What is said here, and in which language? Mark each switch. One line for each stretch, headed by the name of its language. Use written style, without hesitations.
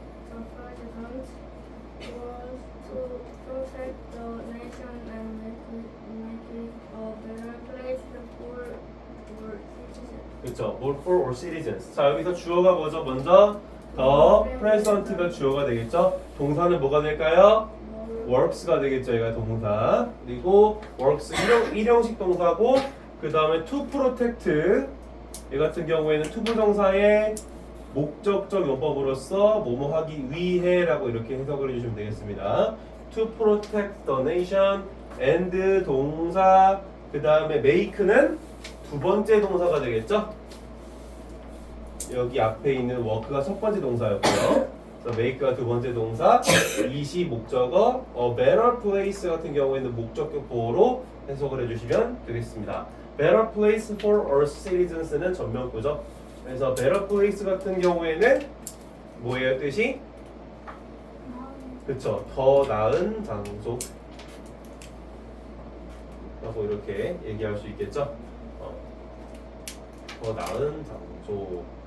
English: The president was to protect the nation and make it a better place for citizens.
Korean: 그렇죠.
English: More for all citizens.
Korean: 자, 여기서 주어가 뭐죠? 먼저 the president가 주어가 되겠죠? 동사는 뭐가 될까요? works가 되겠죠. 얘가 동사. 그리고 works 일형식 동사고 그 다음에 to protect 얘 같은 경우에는 to 부정사의 목적적 용법으로서 뭐뭐 하기 위해라고 이렇게 해석을 해주시면 되겠습니다.
English: to protect the nation and
Korean: 동사 그 다음에 make는 두 번째 동사가 되겠죠. 여기 앞에 있는 work가 첫 번째 동사였고요. 그래서 make가 두 번째 동사, it이 목적어, a better place 같은 경우에는 목적격 보호로 해석을 해주시면 되겠습니다.
English: better place for all citizens
Korean: 는 전면구죠. 그래서 better place 같은 경우에는 뭐예요 뜻이? 그쵸, 더 나은 장소 라고 이렇게 얘기할 수 있겠죠. 더 나은 장소.